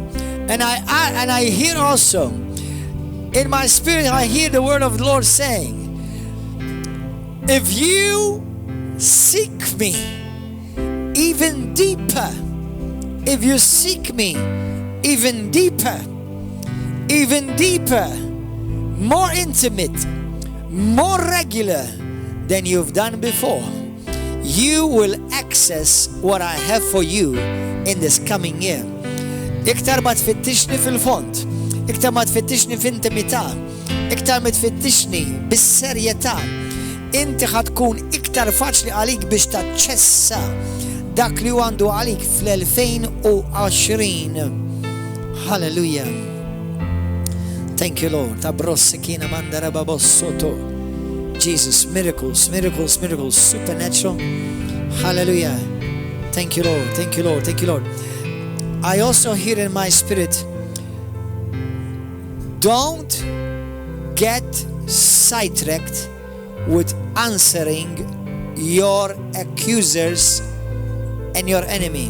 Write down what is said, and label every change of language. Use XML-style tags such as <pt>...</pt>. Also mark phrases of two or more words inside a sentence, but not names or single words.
<en>And I hear also, in my spirit, I hear the word of the Lord saying, if you seek me even deeper, if you seek me even deeper, more intimate, more regular than you've done before, you will access what I have for you in this coming year.</en> <mt>Iktar ma tfittixni fil-font, iktar ma tfittixni f'intimità, iktar ma tfittixni bis-serjetà, inti ħatkun iktar faċli għalik biex taċċessa dak li għandu għalik fl-2020.</mt> <en>Hallelujah. Thank you, Lord. Tabrossikina mandara babossoto. Jesus, miracles, miracles, miracles, supernatural. Hallelujah. Thank you, Lord. Thank you, Lord. Thank you, Lord. I also hear in my spirit, don't get sidetracked with answering your accusers and your enemy.</en>